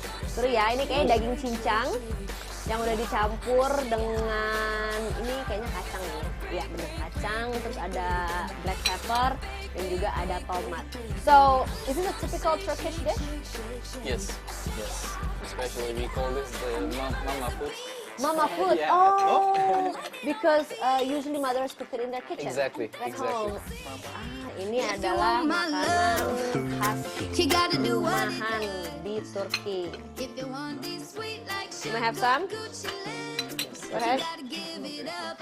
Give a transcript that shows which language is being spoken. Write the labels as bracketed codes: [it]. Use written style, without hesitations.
[id] Seru ya, ini kayaknya daging cincang yang udah dicampur dengan ini kayaknya kacang ya. Iya benar kacang, terus ada [en] black pepper [id] dan juga ada tomat. [en] So, is this a typical Turkish dish? Yes. Especially we call this the mama food. Mama food. Yeah. Oh, because usually mothers cook it in their kitchen. Exactly. At home. [id] Ini adalah makanan khas rumahan di Turki. [en] You may have some. Go ahead. [id] Nah, ini dia.